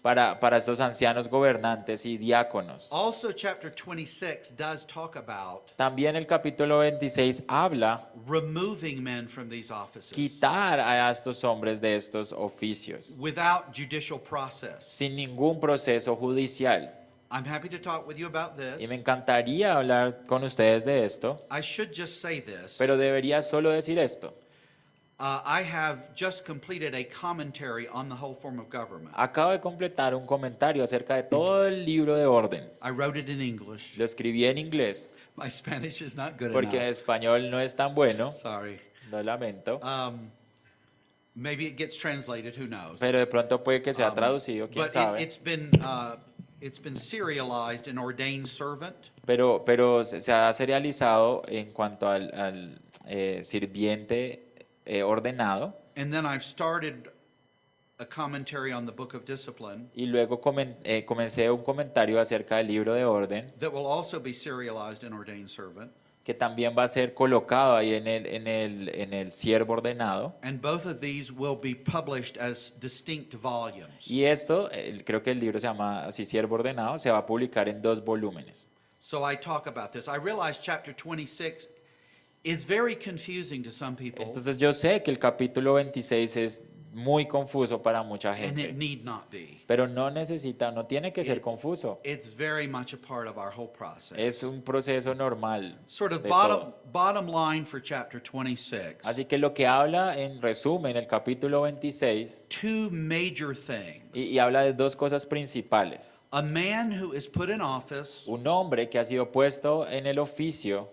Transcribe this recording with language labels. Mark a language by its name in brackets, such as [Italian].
[Spanish] para estos ancianos gobernantes y diáconos. [English] Also, chapter 26 does talk about [Spanish] También el capítulo 26 habla [English] removing men from these offices [Spanish] quitar a estos hombres de estos oficios [English] without judicial process. [Spanish] sin ningún proceso judicial. [English] I'm happy to talk with you about [Spanish] Y me [English] this. [Spanish] encantaría hablar con ustedes de esto, [English] I should just say this. [Spanish] pero debería solo decir esto. [English] I have just completed a commentary on the whole form of government. [Spanish] Acabo de completar un comentario acerca de todo el libro de orden. [English] I wrote it in English. [Spanish] Lo escribí en inglés [English] My Spanish is not good [Spanish] porque en [English] enough. [Spanish] español no es tan bueno, [English] Sorry. [Spanish] lo lamento, [English] Maybe it gets translated, who knows? [Spanish] pero de pronto puede que sea traducido, quién [English] But [Spanish] sabe. [English] it's been serialized in ordained servant. [Spanish] Pero se ha serializado en cuanto al sirviente ordenado, [English] And then I've started a commentary on the book of discipline [Spanish] y luego comencé un comentario acerca del libro de orden [English] that will also be serialized in ordained servant. [Spanish] que también va a ser colocado ahí en el siervo ordenado. [English] And both of these will be published as distinct volumes. [Spanish] Y esto, creo que el libro se llama así, siervo ordenado, se va a publicar en 2 volúmenes. [English] So I talk about this. I realize chapter 26 is very confusing to some people, [Spanish] Entonces yo sé que el capítulo 26 es muy confuso para mucha [English] and it [Spanish] gente, [English] need not be. [Spanish] pero no tiene que ser confuso. [English] It's very much a part of our whole process. [Spanish] Es un proceso normal. [English] Sort of [Spanish] de [English] bottom, [Spanish] todo. [English] bottom line for chapter 26. [Spanish] Así que lo que habla en resumen el capítulo 26 [English] Two major things. [Spanish] y habla de 2 cosas principales. [English] A man who is put in office [Spanish] Un hombre que ha sido puesto en el oficio